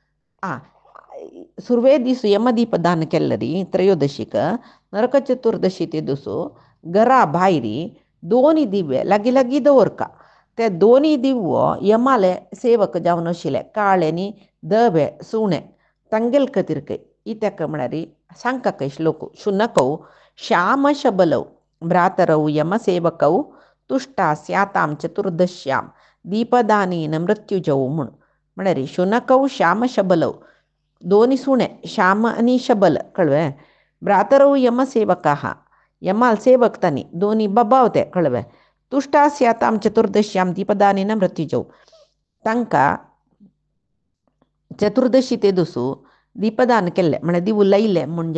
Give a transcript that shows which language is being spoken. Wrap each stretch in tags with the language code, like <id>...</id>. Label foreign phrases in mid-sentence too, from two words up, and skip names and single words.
<kok>सुरवे दीस यमदीपदान केल्ले त्रयोदशीक नरक चतुर्दशी ते दिसू घरा भायर 2 दिवे लागीं लागीं दवरका ते 2 दिवो यमाले सेवक जावन आशिल्ले काळे न्ही धवे सुणे तांगेल खातीर इत्याक म्हळ्यार सांगका श्लोक</kok> <sa>शुनकौ श्याम शबलौ भ्रातरौ यमसेवकौ तुष्टा स्यातां चतुर्दश्यां दीपदानेन मृत्युजौ म्हळ्यार शुनकौ श्याम शबलौ</sa> <kok>2 सुणे श्याम आनी शबल कळवे</kok> <sa>भ्रातरौ यमसेवकाः</sa> <kok>यमाल सेवक तांणी 2 बाबावते कळवे</kok> <sa>तुष्टा स्यातां चतुर्दश्यां दीपदानेन मृत्युजौ</sa> <kok>तांकां चतुर्दशी ते दिसू दीपदान केल्लें म्हळ्यार दिवू लायले म्हूण</kok>